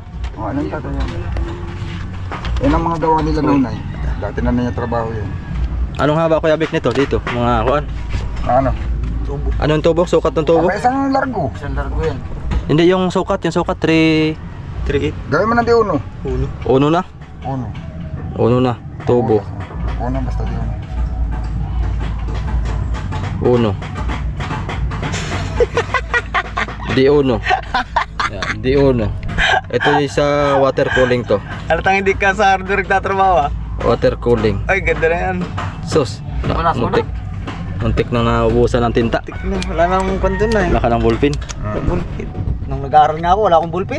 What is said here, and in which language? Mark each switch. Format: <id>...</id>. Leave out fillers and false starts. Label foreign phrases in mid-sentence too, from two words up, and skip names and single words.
<tl>O, ano yung tatay yan? Yan ang mga gawa nila noon ay. Dati na niya trabaho yan. Anong haba kuya Vic nito dito? Mga kuan. Ano? Anong tubo? Sukat ng tubo? Isang largo. Isang largo yan. Hindi yung sukat 3 Gawin mo ng di uno. Uno na. Uno. Uno na. Tubo. Uno, basta di uno. Uno. Di uno. Yan, di uno. Ito yung sa</tl> <en>water cooling</en> <tl>to. Halatang hindi ka sa hardware nagtatrabaho ah.</tl> <en>Water cooling.</en> <tl>Ay, ganda na yan. Sus. Wala, Muntik. Muntik nang naubusan ng tinta. Wala nang kwento na eh. Wala ka ng ballpen. Bullpen. Nung nag-aaral nga ako, wala akong bullpen.</tl>